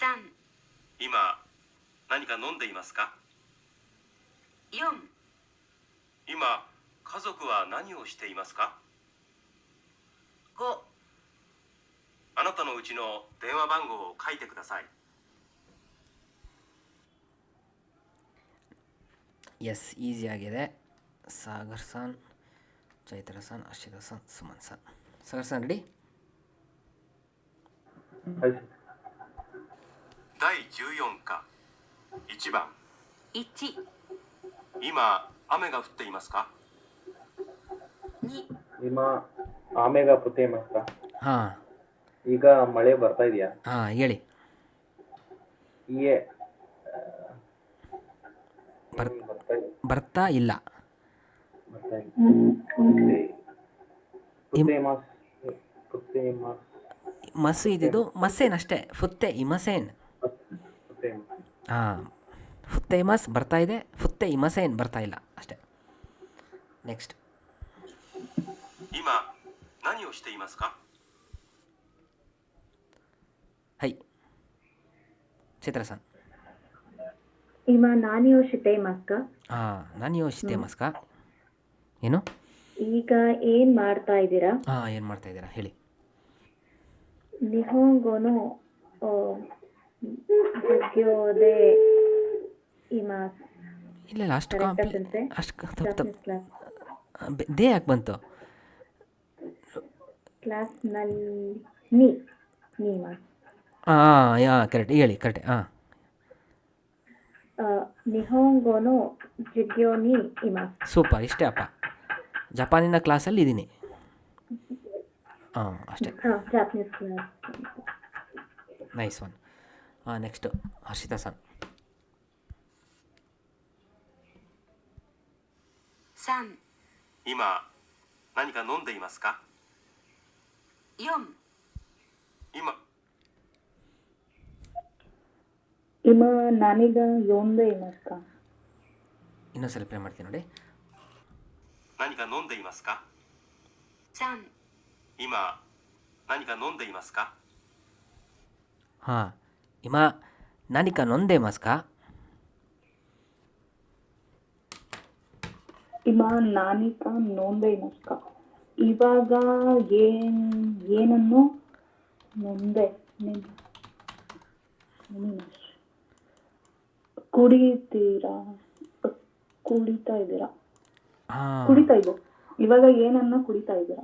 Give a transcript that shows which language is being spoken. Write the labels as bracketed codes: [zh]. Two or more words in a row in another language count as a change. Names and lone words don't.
[ja] 今、何か飲んでいますか？ 4、今、家族は何をしていますか？ 5。あなたのうちの電話番号を書いてください。 [en] yes easy [kn] ಆಗಿದೆ. ಸಾಗರ್ ಸನ್, ಚೈತ್ರ ಸನ್, ಅರ್ಷಿತಾ ಸನ್, ಸುಮನ್ ಸನ್. ಸಾಗರ್ ಸನ್ ರೆಡಿ? [ja] 第14課1番。 1、今、雨が降っていますか？ 2、今雨が降っていますか? [kn] ಹಾಂ ಈಗ ಮಳೆ ಬರ್ತಾ ಇದೆಯಾ? ಹಾಂ ಹೇಳಿ. ಈ ಬರ್ತಾ ಇಲ್ಲ. ಮಸ್ಸು ಇದ್ದಿದ್ದು ಮಸ್ಸೇನ್ ಅಷ್ಟೇ. [ja] 降って いません. [kn] ಹಾಂ [ja] 降って います [kn] ಬರ್ತಾ ಇದೆ, [ja] 降って いません [kn] ಬರ್ತಾ ಇಲ್ಲ ಅಷ್ಟೇ. ನೆಕ್ಸ್ಟ್. [ja] 今、何をしていますか？はい、ಚೈತ್ರ ಸನ್. 今何をしていますか? ಹಾಂ何をしてますか? [kn] ಏನು? ಈಗ ಏನ್ ಮಾಡ್ತಾ ಇದ್ದೀರಾ? ಹಾಂ ಏನು ಮಾಡ್ತಾ ಇದ್ದೀರಾ ಹೇಳಿ. [ja] 日本語の授業でいます. [kn] ಇಲ್ಲ ಇಲ್ಲ ಅಷ್ಟು ತಪ್ಪು. ಕ್ಲಾಸ್ ದೇ ಯಾಕೆ ಬಂತು? ಕ್ಲಾಸ್ನಲ್ಲಿ [ja] に ます. [kn] ಹಾಂ [en] yeah correct [kn] ಹೇಳಿ ಕರೆಕ್ಟ್. ಹಾಂ [ja] 日本語の授業にいます. [kn] ಸೂಪರ್, ಇಷ್ಟೇ ಅಪ್ಪ. ಜಪಾನಿನ ಕ್ಲಾಸಲ್ಲಿ ಇದ್ದೀನಿ. ಹಾಂ ಅಷ್ಟೇ. [en] Japanese class. nice one. [kn] ಹಾಂ ನೆಕ್ಸ್ಟು ಹರ್ಷಿತಾ ಸನ್. [ja] 3、今、何か飲んでいますか？ 4、今、今何が読んでいますか? [kn] ಇನ್ನೊಂದ್ಸಲ ಪ್ಲೇ ಮಾಡ್ತೀನಿ ನೋಡಿ. [ja] 何か飲んでいますか？ 3、今、何か飲んでいますか？ ಹಾಂ ಇಮ 何か飲んでますか? 今何か飲んでいますか? [kn] ಇವಾಗ ಏನನ್ನು ಕುಡಿತಾ ಇದ್ದೀರಾ? ಹಾಂ ಕುಡಿತಾ ಇದ್ದೀರಾ? ಇವಾಗ ಏನನ್ನ ಕುಡಿತಾ ಇದ್ದೀರಾ?